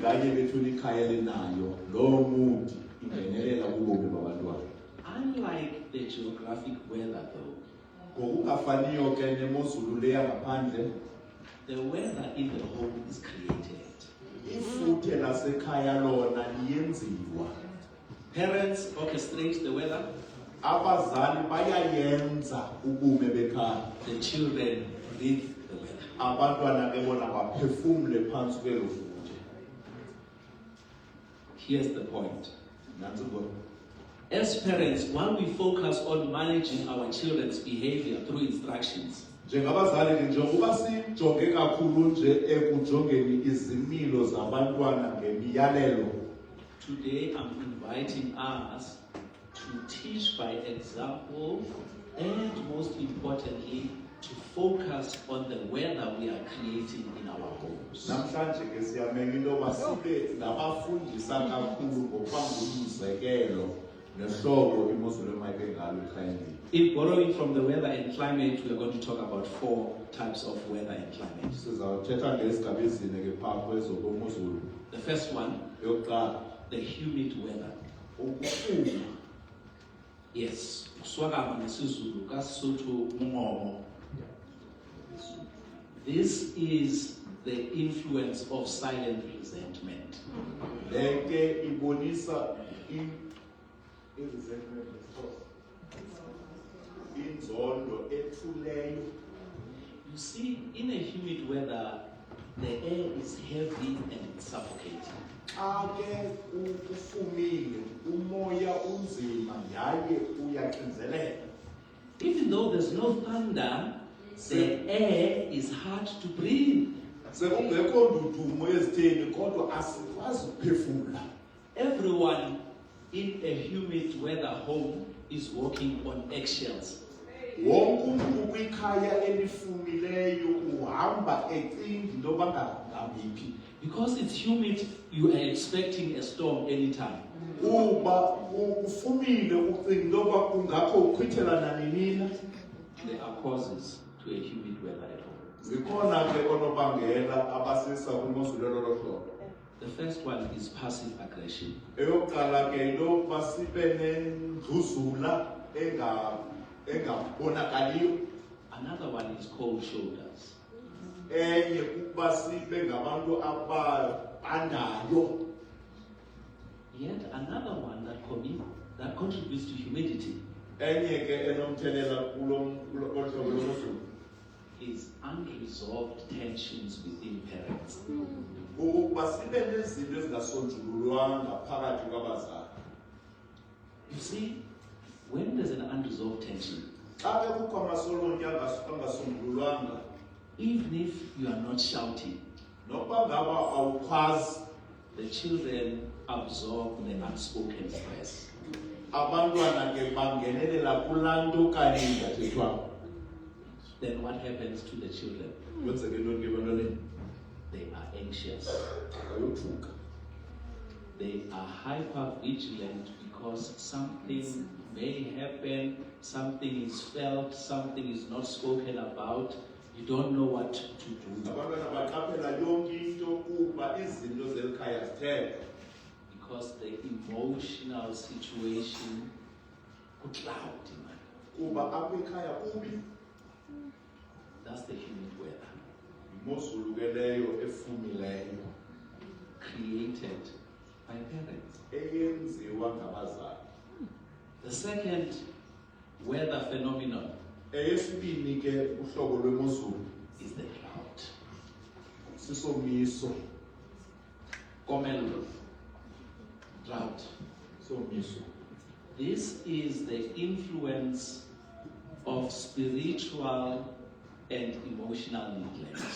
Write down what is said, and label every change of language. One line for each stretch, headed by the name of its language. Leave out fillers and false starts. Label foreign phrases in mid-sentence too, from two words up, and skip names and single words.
English: Unlike the geographic weather, though, the weather in the home is created. Parents orchestrate the weather.
Xhosa: Abazali bayayenza ubume bekhaya.
English: The children breathe the weather.
Xhosa: Abantwana ke bona baphefumule phansi kwelo futhe.
English: Here's the point.
Xhosa: Nansi ngoba
English: As parents, while we focus on managing our children's behavior through instructions,
Xhosa: njengabazali ke njengoba sijonge kakhulu nje ekujongeni izimilo zabantwana ngemiyalelo.
English: today I'm inviting us to teach by example and most importantly to focus on the weather we are creating in our homes.
Xhosa: Namhlanje ke siyamela into yoba sibe ngabafundisa kakhulu ngokubangumzekelo nehlobo imozulu emayibe ngalo ekhayeni.
English: In borrowing from the weather and climate, we are going to talk about 4 types of weather and climate.
Xhosa: Sizawuthetha ngezigaba ezine ke phaa kwezomozulu.
English: The first one,
Xhosa: Eyokuqala,
English: the humid weather.
Xhosa: ukufuma.
English: Yes,
Xhosa: uswakama nesiZulu kaSotho mungomo.
English: This is the influence of silent resentment.
Xhosa: Leke ibonisa inzondo ethuleyo.
English: You see, in a humid weather, the air is heavy and suffocating.
Xhosa: Xa ke ufumile, umoya unzima yaye uyaxinzelela.
English: Even though there's no thunder, the air is hard to breathe.
Xhosa: Sekungekho ndudumo ezitheni kodwa asikwazi ukuphefumula.
English: Everyone in a humid weather home is walking on eggshells.
Xhosa: Wonke umuntu kwikhaya elifumileyo uhamba ecinga into yoba ngabiphi.
English: Because it's humid, you are expecting a storm anytime.
Xhosa: Uba ufumile ucinga into yoba kungakho uchithela nanini.
English: There are causes to a humid weather at home.
Xhosa: Zikhona ke onobangela abasisa kwimozulu lolo hlobo.
English: The first one is passive aggression.
Xhosa: Eyokuqala ke into yokuba sibe nendluzula engabonakaliyo.
English: Another one is cold shoulders.
Xhosa: Enye kuba sibe ngabantu ababhandayo.
English: Yet another one that contributes to humidity
Xhosa: Enye ke enomthelela kulo hlobo lomozulu
English: is unresolved tensions within parents.
Xhosa: ukuba sibe nezinto ezingasonjululwanga phakathi kwabazali.
English: You see, when there's an unresolved tension,
Xhosa: Xa bekukho amasolonke angasonjululwanga,
English: even if you are not shouting,
Xhosa: nokuba ngaba awukhwazi,
English: the children absorb the unspoken stress.
Xhosa: abantwana ke bangenelela kulaa nto kanye ingathethwanga.
English: Then what happens to the children?
Xhosa: Kwenzeke ntoni ke ebantwaneni?
English: They are anxious.
Xhosa: Bayothuka.
English: They are hyper vigilant because something may happen, something is felt, something is not spoken about. You don't know what to do
Xhosa: Abantwana baqaphela yonke into kuba izinto zeli khaya zithethwa.
English: because the emotional situation could cloud.
Xhosa: Kuba apha ekhaya kubi.
English: That's the humid weather
Xhosa: Yimozulu ke leyo efumileyo
English: created by parents.
Xhosa: eyenziwa ngabazali.
English: The second weather phenomenon
Xhosa: Eyesibini ke uhlobo lwemozulu
English: is the drought.
Xhosa: sisomiso.
Southern Sotho: Komelo. Drought.
Xhosa: Somiso.
English: This is the influence of spiritual and emotional neglect.